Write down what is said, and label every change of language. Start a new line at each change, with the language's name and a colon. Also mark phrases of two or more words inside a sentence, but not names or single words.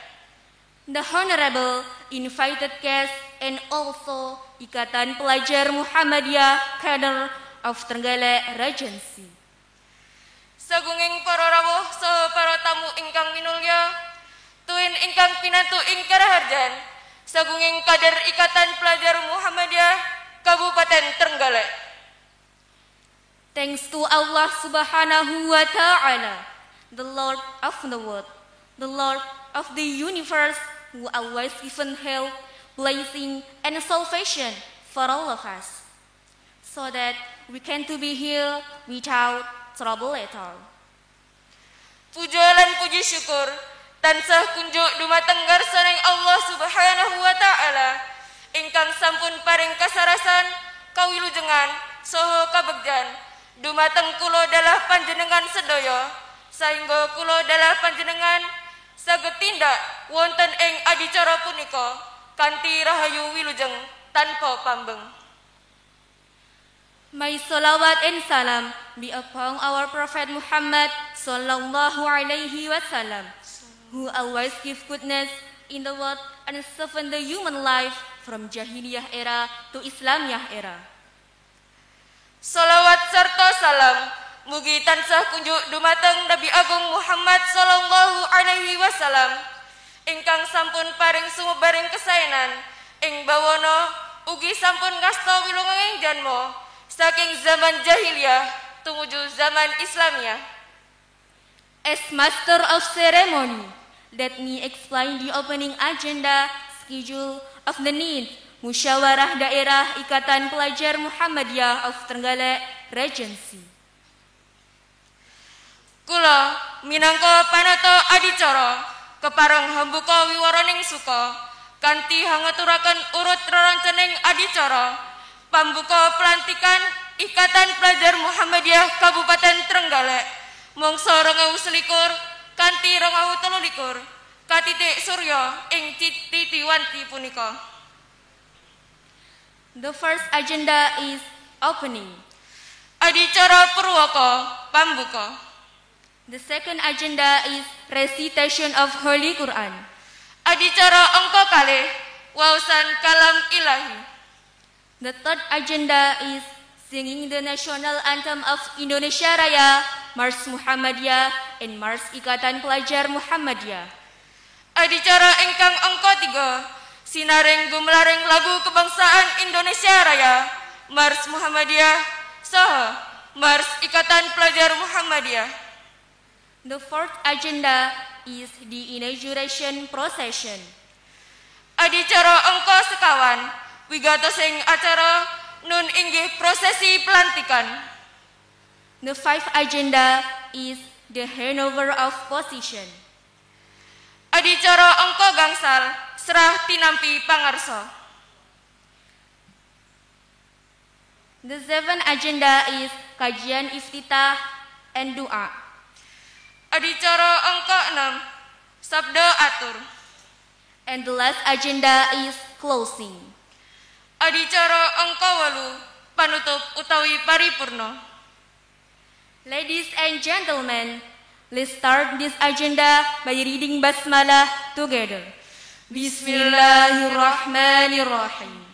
English: The Honorable Invited Guest and also Ikatan Pelajar Muhammadiyah Kader of Trenggalek Regency.
Javanese: Sagunging para rawuh saha para tamu ingkang minulya, tuwin ingkang pinantu ing karaharjan, sagunging kader Ikatan Pelajar Muhammadiyah Kabupaten Trenggalek.
English: Thanks to Allah
Arabic: Subhanahu wa Ta'ala,
English: the Lord of the world, the Lord of the universe, who always given help, blessing, and salvation for all of us, so that we can to be here without trouble at all.
Javanese: Puja lan puji syukur tansah kunjuk dumateng garsaning Allah
Arabic: Subhanahu wa Ta'ala
Javanese: ingkang sampun paring kasarasan, kawilujengan, saha kabegjan dumateng kula dalah panjenengan sedaya, saengga kula dalah panjenengan saged tindak wonten ing adicara punika kanthi rahayu wilujeng tanpa pambeng.
English: May salawat and salam be upon our Prophet Muhammad
Arabic: sallallahu alaihi wasallam,
English: who always give goodness in the world and soften the human life from Jahiliyah era to Islamiyah era.
Javanese: Salawat sarta salam mugi tansah kunjuk dumateng Nabi Agung Muhammad
Arabic: sallallahu alaihi wasallam
Javanese: ingkang sampun paring sumebaring kesaenan ing bawana ugi sampun ngasta wilujenging janma saking zaman jahiliyah tumuju zaman Islamiyah.
English: As Master of Ceremony, let me explain the opening agenda schedule of the NID Musyawarah Daerah Ikatan Pelajar Muhammadiyah of Trenggalek Regency.
Javanese: Kula minangka panata adicara kepareng hambuka wiwaraning suka kanthi hangaturaken urut rerencening adicara pambuka pelantikan Ikatan Pelajar Muhammadiyah Kabupaten Trenggalek mangsa 2021 kanthi 2023 katitik surya ing titiwanti punika.
English: The first agenda is opening.
Javanese: Adicara purwaka pambuka.
English: The second agenda is recitation of Holy Quran.
Javanese: Adicara angka kalih waosan kalam ilahi.
English: The third agenda is singing the national anthem of Indonesia Raya, Mars Muhammadiyah, and Mars Ikatan Pelajar Muhammadiyah.
Javanese: Adicara ingkang angka 3, sinaring gumelareng lagu kebangsaan Indonesia Raya, Mars Muhammadiyah, saha Mars Ikatan Pelajar Muhammadiyah.
English: The fourth agenda is the inauguration procession.
Javanese: Adicara angka sekawan, wigatosing acara nun inggih prosesi pelantikan.
English: The fifth agenda is the handover of position.
Javanese: Adicara angka gangsal, serah tinampi pangarso.
English: The seventh agenda is
Indonesian: kajian iftitah
English: and doa.
Javanese: Adicara angka 6, sabda atur.
English: And the last agenda is closing.
Javanese: Adicara angka 8, panutup utawi paripurna.
English: Ladies and gentlemen, let's start this agenda by reading Basmalah together.
Arabic: Bismillahirrahmanirrahim.